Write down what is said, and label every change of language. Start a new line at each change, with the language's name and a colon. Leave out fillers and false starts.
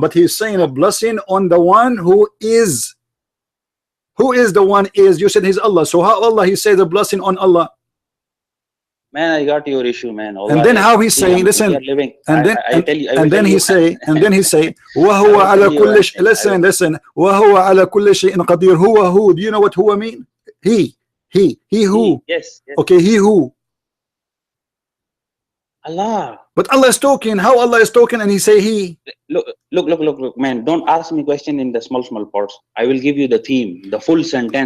English: But he is saying a blessing on the one who is. Who is the one is? You said he's Allah. So how Allah? He says a blessing on Allah. Man, I got your issue, man. Allah, and then how he's saying, listen, and then he say, وَهُوَ عَلَى كُلِّ شَيْءٍ.
Arabic: Listen, وَهُوَ عَلى كُلِّ شَيْءٍ قَدِيرٌ.
English: Who? Do you know what huwa mean? He who? Yes. Okay, he who? Allah. But Allah is talking. How Allah is talking and he say he? Look, man. Don't ask me question in the small parts. I will give you the theme, the full sentence.